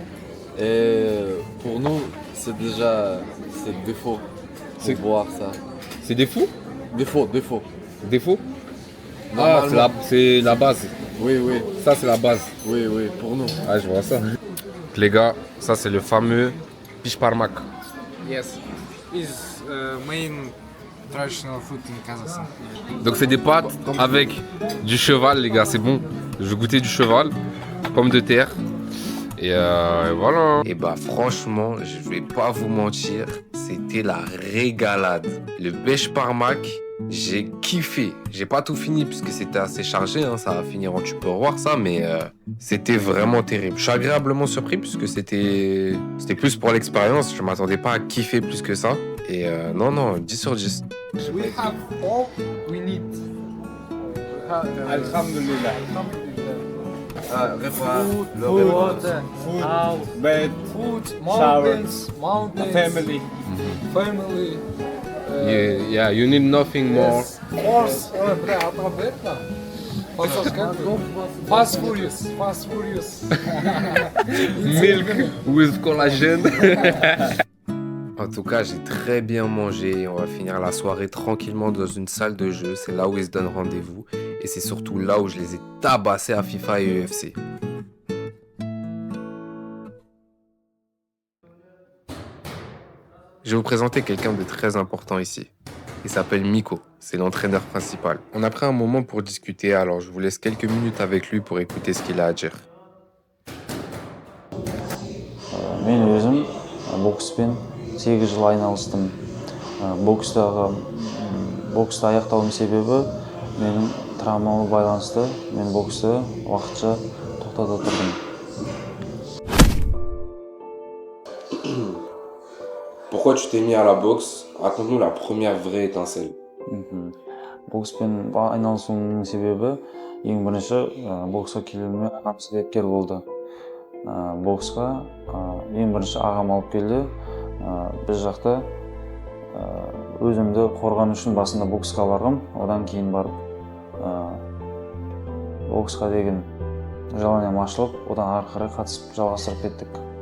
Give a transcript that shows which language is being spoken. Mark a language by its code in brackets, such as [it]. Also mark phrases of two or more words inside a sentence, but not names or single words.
[fr] Et pour nous, c'est déjà défaut de boire ça. C'est des fous? Défaut. Défaut? Ah, c'est la base. Oui. Ça, c'est la base. Oui, pour nous. Ah, je vois ça. Les gars, ça, c'est le fameux biche parmak. [en] Yes. Is main traditional food in Kazakhstan. [fr] Donc, c'est des pâtes avec du cheval, les gars. C'est bon. Je vais goûter du cheval, pommes de terre. Et voilà. Et bah franchement, je vais pas vous mentir, c'était la régalade. Le biche parmak, j'ai kiffé. J'ai pas tout fini puisque c'était assez chargé, ça va finir en tupperware ça, mais c'était vraiment terrible. Je suis agréablement surpris puisque c'était plus pour l'expérience. Je m'attendais pas à kiffer plus que ça. Et non, 10 sur 10. [en] We have all we need. Alhamdulillah. [fr] Repas, le [en] Food, [fr] repas. [en] house, Bed, food, shower, mountains, family. family. Yeah, you need nothing more. Yes, horse. Бля, alphabet. Fast Furious. Milk with collagen. [fr] En tout cas, j'ai très bien mangé. On va finir la soirée tranquillement dans une salle de jeu. C'est là où ils se donnent rendez-vous. Et c'est surtout là où je les ai tabassés à FIFA et UFC. Je vais vous présenter quelqu'un de très important ici. Il s'appelle Miko. C'est l'entraîneur principal. On a pris un moment pour discuter, alors je vous laisse quelques minutes avec lui pour écouter ce qu'il a à dire. [kk] Мен өзім бокспен 8 жыл айналыстым. Боксты аяқтауым себебі менің травмама байланысты. Мен боксты уақытша тоқтата тұрдым. [fr] Pourquoi tu t'es mis à la boxe? Raconte-nous la première vraie étincelle. [kk] Бокспен айналысуымның себебі ең бірінші боксқа келуіме ағам себепкер болды. Боксқа ең бірінші ағам алып келді. Біз жақта өзімді қорғану үшін басында боксқа барғым, одан кейін барып боксқа деген желанием ашылып, одан ары қарай қатысып жалғастырып кеттік.